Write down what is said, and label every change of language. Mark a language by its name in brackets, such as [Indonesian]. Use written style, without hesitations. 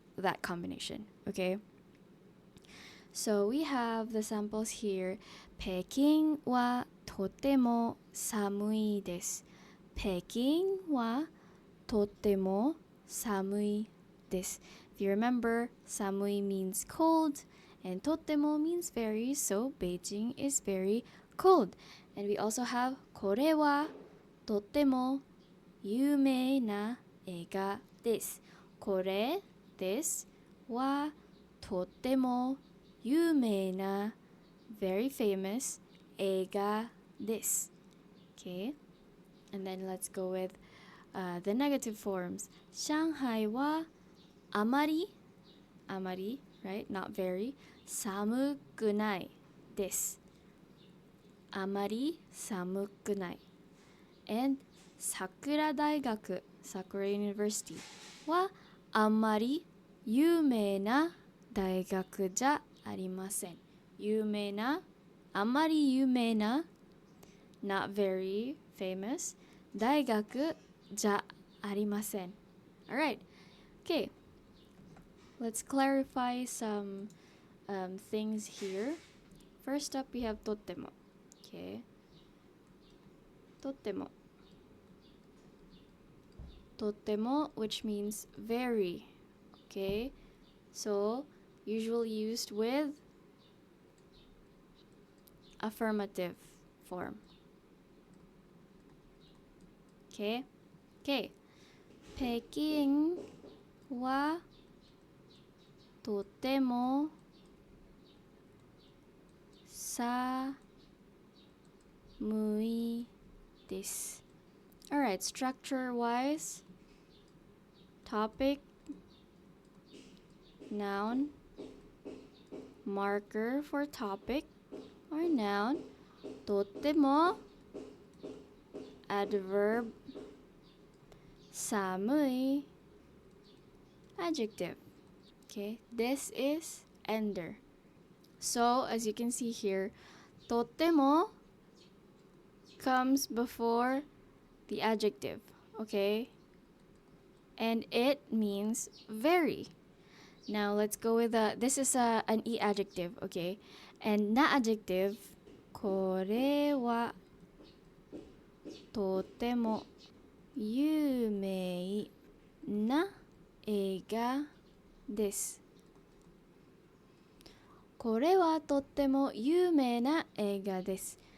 [English] That combination, okay? So we have the samples here. [Japanese] 北京はとても寒いです。北京はとても寒いです。 [English] If you remember, 寒い means cold and とても means very, so Beijing is very cold. [Japanese] And we also have これはとても有名な映画です。これですはとても有名な very famous 映画です。 [English] Okay? And then let's go with the negative forms. [Japanese] 上海はあまり right? [English] Not very 寒くないです。 [Japanese] あまり寒くない。 And 桜大学 Sakura University はあんまり有名な大学じゃありません。有名な、あんまり有名な not very famous 大学じゃありません。 [English] Alright, okay. Let's clarify some things here. First up, we have とっても。 Okay. とっても。とっても, which means very. Okay. So, usually used with affirmative form. Okay. Okay. [Japanese] 北京はとても寒いです。 [English] Alright, structure wise, topic, noun, marker for topic or noun, とっても adverb, 寒い adjective. Okay, this is ender. So as you can see here, とっても comes before the adjective, okay? And it means very. Now let's go with this is an e adjective, okay? [Japanese] And na adjective, これはとても有名な映画です。これはとっても有名な映画です。